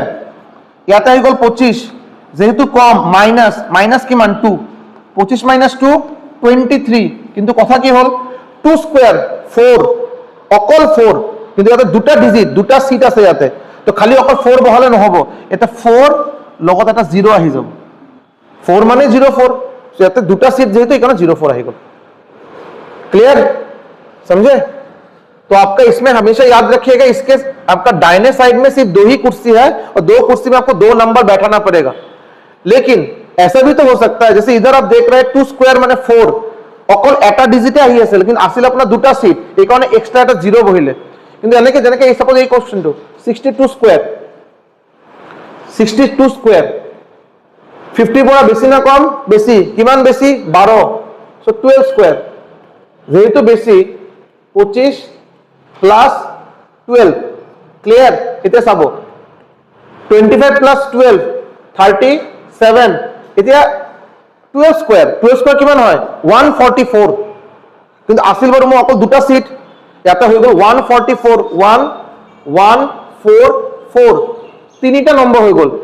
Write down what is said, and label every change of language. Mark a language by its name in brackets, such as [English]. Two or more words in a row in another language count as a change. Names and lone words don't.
[Assamese] ইয়াতে আহি গ'ল 25, যেহেতু কম মাইনাস কিমান 2, 25 - 2 23। কিন্তু কথা কি হ'ল 2 স্কয়ার 4, অকল 4, কিন্তু ইয়াতে দুটা ডিজিট, দুটা সিট আছে ইয়াতে, তো খালি অকল 4 বহালে নহব, এটা 4 লগত এটা 0 আহি যাব। 4 মানে 04, সো ইয়াতে দুটা সিট যেহেতু এই কাৰণে 04 আহি গ'ল। [Hindi] क्लियर? समझे? तो आपका इसमें हमेशा याद रखिएगा, इसके आपका दाहिने साइड में सिर्फ 2 ही कुर्सी है, और 2 कुर्सी में आपको 2 नंबर बैठाना पड़ेगा। लेकिन ऐसा भी तो हो सकता है, जैसे इधर आप देख रहे हैं 2 स्क्वायर माने 4, [Assamese] অকল এটা ডিজিটে আহি আছে, লেকিন আসলে আপনার দুটা সিট, এই কারণে এক্সট্রা এটা 0 বহিলে। কিন্তু এনেকে যেনেকে এই সাপোজ এই কোশ্চেনটো 62 স্কয়ার, 62 স্কয়ার 50 পৰা বেছি না কম, বেছি, কিমান বেছি 12, সো 12 স্কয়ার। যেহেতু বেশি 25 + 12, ক্লিয়াৰ? এতিয়া চাব 25 প্লাছ 12 37, এতিয়া 12 স্কোয়াৰ কিমান হয় 144, কিন্তু আছিল বাৰু মই অকল দুটা সিট, ইয়াতে হৈ গ'ল 144 1144, তিনিটা নম্বৰ হৈ গ'ল।